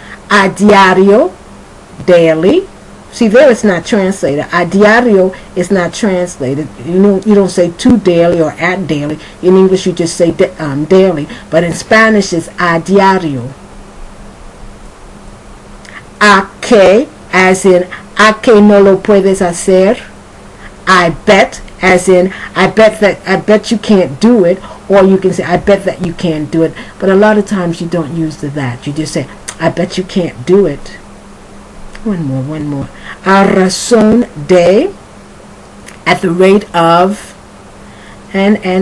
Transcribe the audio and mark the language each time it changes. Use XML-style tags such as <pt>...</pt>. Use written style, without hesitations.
<es>A diario, daily.</es> <en>See, there it's not translated. A diario is not translated. You don't say to daily or at daily. In English, you just say daily. But in Spanish, it's a diario.</en> <es>A que,</es> <en>as in,</en> <es>a que no lo puedes hacer.</es> <en>I bet, as in, I bet you can't do it. Or you can say, I bet that you can't do it. But a lot of times you don't use the that. You just say, I bet you can't do it. One more.</en> <es>A razón de,</es> <en>at the rate of, and.</en>